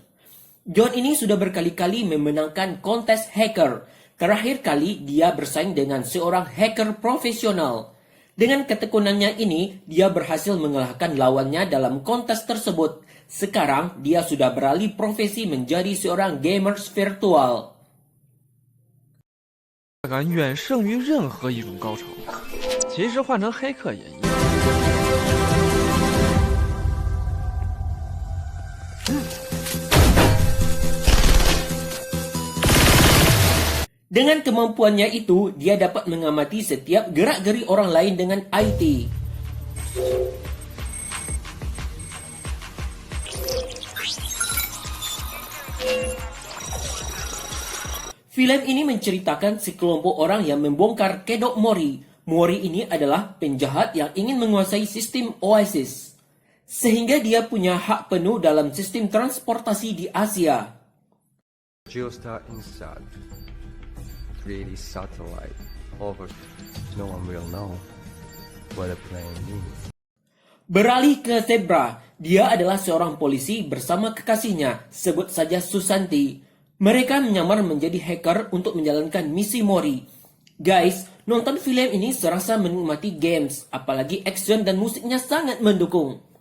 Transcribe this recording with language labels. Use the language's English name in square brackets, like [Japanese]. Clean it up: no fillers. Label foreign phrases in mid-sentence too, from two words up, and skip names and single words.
[Indonesian] John ini sudah berkali-kali memenangkan kontes hacker. Terakhir kali dia bersaing dengan seorang hacker profesional. Dengan ketekunannya ini, dia berhasil mengalahkan lawannya dalam kontes tersebut. Sekarang, dia sudah beralih profesi menjadi seorang gamers virtual. [Chinese] 感远胜于任何一种高潮，其实换成黑客也一样。 [Indonesian] Dengan kemampuannya itu, dia dapat mengamati setiap gerak-geri orang lain dengan IT. Film ini menceritakan sekelompok orang yang membongkar kedok Mori. Mori ini adalah penjahat yang ingin menguasai sistem Oasis. Sehingga dia punya hak penuh dalam sistem transportasi di Asia. [English] Geostar Insat 3D satellite over. No one will know what the plane means. [Indonesian] Beralih ke Zebra, dia adalah seorang polisi bersama kekasihnya, sebut saja Susanti. Mereka menyamar menjadi hacker untuk menjalankan misi Mori. Guys, nonton film ini serasa menikmati games, apalagi action dan musiknya sangat mendukung.